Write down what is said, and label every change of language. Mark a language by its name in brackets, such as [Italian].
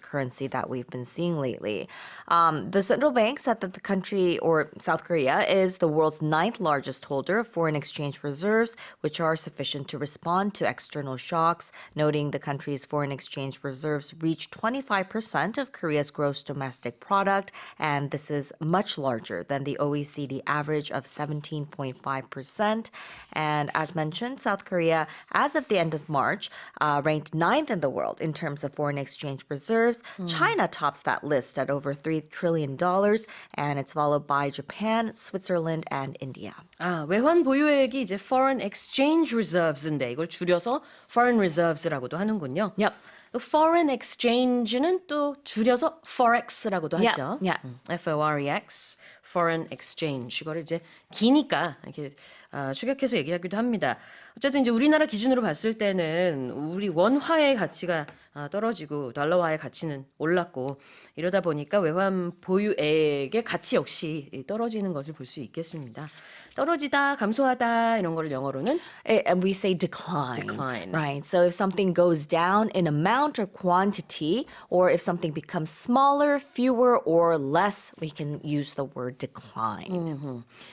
[English] currency that we've been seeing lately. The central bank said that the country, or South Korea, is the world's ninth largest holder of foreign exchange reserves, which are sufficient to respond to external shocks, noting the country's foreign exchange reserves reached 25% of Korea's gross domestic product, and this is much larger than the OECD average of 17.5%. And as mentioned, South Korea, as of the end of March, ranked ninth in the world in terms of foreign exchange reserves. China tops that list at over $3 trillion, and it's followed by Japan, Switzerland, and India. [Korean] 아, 외환 보유액이 이제 [English] foreign exchange reserves [Korean] 인데 이걸 줄여서 [English] foreign reserves [Korean] 라고도 하는군요. [English] Yep. [Korean] 또 [English] foreign exchange [Korean] 는 또 줄여서 forex라고도 하죠. [English] Yeah. F-O-R-E-X, foreign exchange. [Korean] 이거를 이제 기니까 이렇게 축약해서 얘기하기도 합니다. 어쨌든 이제 우리나라 기준으로 봤을 때는 우리 원화의 가치가 떨어지고 달러화의 가치는 올랐고 이러다 보니까 외환 보유액의 가치 역시 떨어지는 것을 볼 수 있겠습니다. 떨어지다, 감소하다 이런 거를 영어로는 [English] And we say decline. Decline. Right. So if something goes down in amount or quantity, or if something becomes smaller, fewer, or less, we can use the word decline.